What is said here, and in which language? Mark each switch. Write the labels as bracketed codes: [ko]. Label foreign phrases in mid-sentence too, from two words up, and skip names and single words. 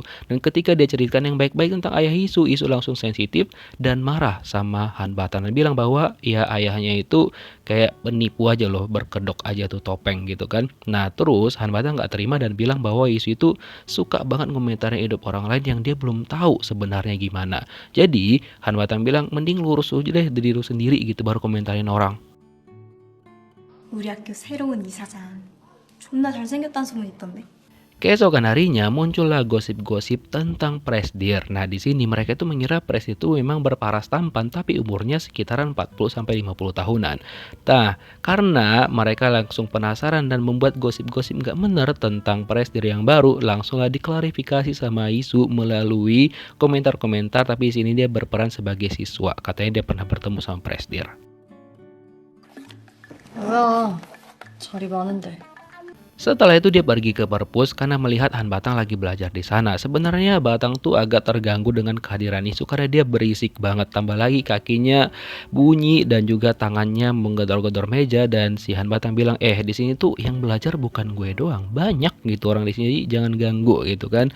[id] Dan ketika dia ceritakan yang baik-baik tentang ayah Isu, Isu langsung sensitif dan marah sama Han Batang dan bilang bahwa ya ayahnya itu kayak penipu aja loh, berkedok aja tuh topeng gitu kan. Nah terus Han Batang nggak terima dan bilang bahwa Isu itu suka banget ngomentarin hidup orang lain yang dia belum tahu sebenarnya gimana. Jadi Han Batang bilang mending lurus aja deh diri lu sendiri gitu baru komentarin orang. [ko] 우리 학교 새로운 이사장 존나 잘생겼다는 소문 있던데. [id] Keesokan harinya muncullah gosip-gosip tentang Presdir. Nah, di sini mereka itu mengira Pres itu memang berparas tampan tapi umurnya sekitaran 40 sampai 50 tahunan. Nah, karena mereka langsung penasaran dan membuat gosip-gosip nggak benar tentang Presdir yang baru, langsunglah diklarifikasi sama Isu melalui komentar-komentar tapi di sini dia berperan sebagai siswa. Katanya dia pernah bertemu sama Presdir. [ko] 뭐야? 자리 많은데. [id] Setelah itu dia pergi ke perpus karena melihat Han Batang lagi belajar di sana. Sebenarnya Batang tuh agak terganggu dengan kehadiran Isu karena dia berisik banget. Tambah lagi kakinya bunyi dan juga tangannya menggedor-gedor meja dan si Han Batang bilang, di sini tuh yang belajar bukan gue doang, banyak gitu orang di sini, jangan ganggu gitu kan.